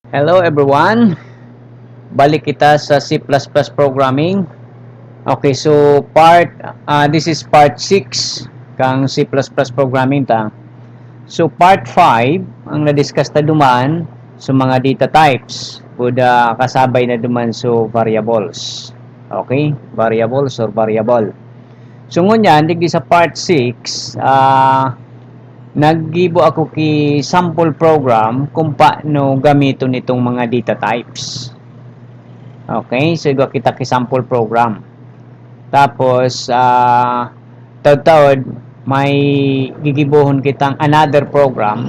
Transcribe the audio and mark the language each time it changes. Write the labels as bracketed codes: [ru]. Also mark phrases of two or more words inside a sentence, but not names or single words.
[en] Hello everyone, [bik] balik kita sa C++ programming. [en] Okay, so this is part 6 kang C++ programming ta. [bik] So part 5 ang na-discuss ta duman sa mga [en] data types. [bik] Kuda kasabay na duman so variables. [en] Okay, variables or variable. [bik] So ngunyan digdi sa part 6, naggibo ako ki [en] sample program [bik] kung paano gamiton itong mga [en] data types. [bik] Okay, so kita ki [en] sample program. [bik] Tapos taud-taud may gigibuhon kitang [en] another program.